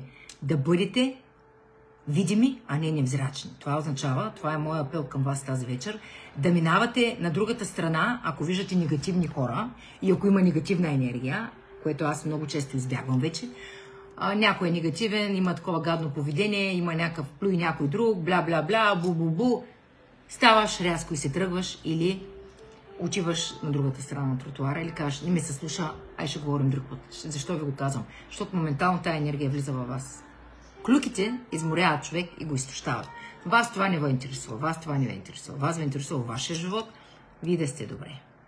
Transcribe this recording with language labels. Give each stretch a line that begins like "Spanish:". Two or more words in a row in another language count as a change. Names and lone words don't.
Bulgarian: Да бъдете видими, а не невзрачни. Това означава, това е моят апел към вас тази вечер, да минавате на другата страна, ако виждате негативни хора и ако има негативна енергия, което аз много често избягвам вече. Някой е негативен, има такова гадно поведение, има някакъв плюй някой друг, бла-бла-бла, бу-бу-бу. Ставаш рязко и се тръгваш или отиваш на другата страна на тротуара или кажеш, не ми се слуша, ай ще говорим друг път. Защо ви го казвам? Защото моментално тая енергия влиза във вас. Клюките изморяват човек и го изтощават. Вас това не ви интересува, вас това не ви интересува. Вас ви интересува вашия живот, вие да сте добре.